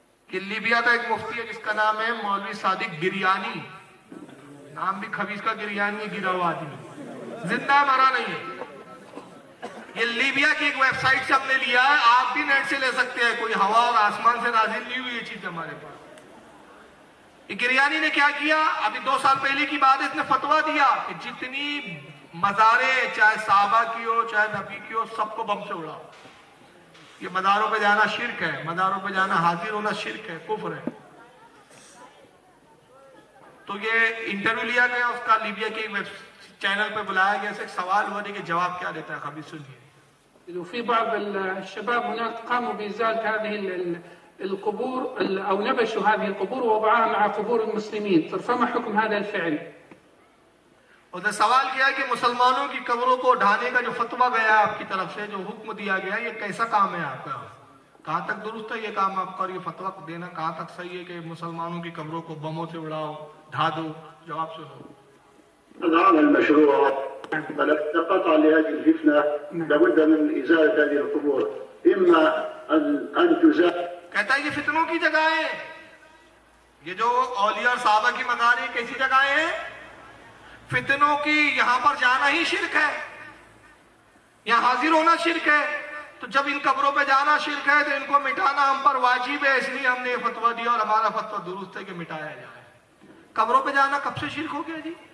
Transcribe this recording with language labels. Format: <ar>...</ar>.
<ur>کہ لیبیا کا ایک مفتی ہے جس کا نام ہے مولوی صادق گریانی، نام بھی خبیث کا گریانی ہے، گرا ہوا آدمی، زندہ مرا نہیں ہے۔ یہ لیبیا کی ایک ویب سائٹ سے ہم نے لیا ہے، آپ بھی نیٹ سے لے سکتے ہیں، کوئی ہوا اور آسمان سے نازل نہیں ہوئی یہ چیز ہمارے پاس۔ یہ گریانی نے کیا کیا؟ ابھی 2 سال پہلے کی بات ہے، اس نے فتویٰ دیا کہ جتنی مزاریں چاہے صحابہ کی ہو چاہے نبی کی ہو سب کو بم سے اڑاؤ۔ یہ مزاروں پہ جانا شرک ہے، مزاروں پہ جانا حاضر ہونا شرک ہے، کفر ہے۔ تو یہ انٹرویو لیا گیا اس کا، لیبیا کے ویب چینل پہ بلایا گیا، ایک سوال ہوا کہ جواب کیا دیتا ہے، خبر سنیے۔</ur> <ar>وفي بعض الشباب هناك قاموا بإزالة هذه القبور أو نبشوا هذه القبور ووضعوها مع قبور المسلمين، فما حكم هذا الفعل؟</ar> <ur>اسے سوال کیا کہ مسلمانوں کی قبروں کو ڈھانے کا جو فتویٰ گیا ہے آپ کی طرف سے، جو حکم دیا گیا، یہ کیسا کام ہے آپ کا؟ کہاں تک درست ہے یہ کام آپ کا، اور یہ فتویٰ دینا کہاں تک صحیح ہے کہ مسلمانوں کی قبروں کو بموں سے اڑاؤ، ڈھا دو؟ جواب سنو۔</ur> <ar>العمل مشروع فلا قطع لهذه الفتنة لابد من إزالة هذه القبور إما أن تزال۔</ar> <ur>کہتا ہے یہ فتنوں کی جگہیں ہیں، یہ جو اولیاء اور صحابہ کی مزار ہیں کیسی جگہیں ہیں؟ فتنوں کی، یہاں پر جانا ہی شرک ہے، یہاں حاضر ہونا شرک ہے۔ تو جب ان قبروں پہ جانا شرک ہے تو ان کو مٹانا ہم پر واجب ہے، اس لیے ہم نے یہ فتویٰ دیا اور ہمارا فتویٰ درست ہے کہ مٹایا جائے۔ قبروں پہ جانا کب سے شرک ہو گیا جی؟</ur>